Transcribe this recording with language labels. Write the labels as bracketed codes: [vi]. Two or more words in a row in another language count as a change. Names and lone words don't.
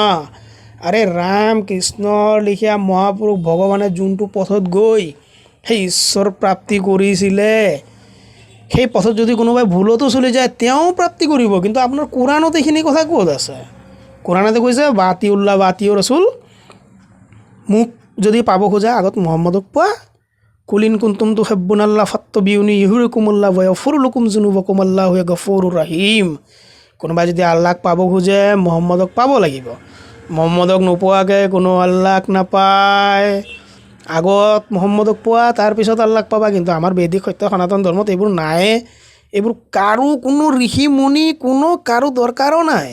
[as] আৰে ৰাম কৃষ্ণৰ লিখীয়া মহাপুৰুষ ভগৱানে যোনটো পথত গৈ সেই ঈশ্বৰ প্ৰাপ্তি কৰিছিলে, সেই পথত যদি কোনোবাই ভুলতো চলি যায় তেওঁ প্ৰাপ্তি কৰিব। কিন্তু আপোনাৰ কোৰাণত এইখিনি কথা ক'ত আছে? কোৰাণতে কৈছে [ar] أطيعوا الله أطيعوا الرسول, [as] মোক যদি পাব খোজা আগত মুহাম্মদক পোৱা। [ar] قل إن كنتم تحبون الله فاتبعوني يحببكم الله ويغفر لكم ذنوبكم الله غفور رحيم. [as] কোনোবাই যদি আল্লাহক পাব খোজে মুহাম্মদক পাব লাগিব। মুহাম্মদক নোপোৱাকৈ কোনো আল্লাহক নাপায়। আগত মুহাম্মদক পোৱা, তাৰপিছত আল্লাহক পাবা। কিন্তু আমাৰ বৈদিক সত্য সনাতন ধৰ্মত এইবোৰ নাই। এইবোৰ কাৰো কোনো ঋষি মুনি কোনো কাৰো দৰকাৰো নাই।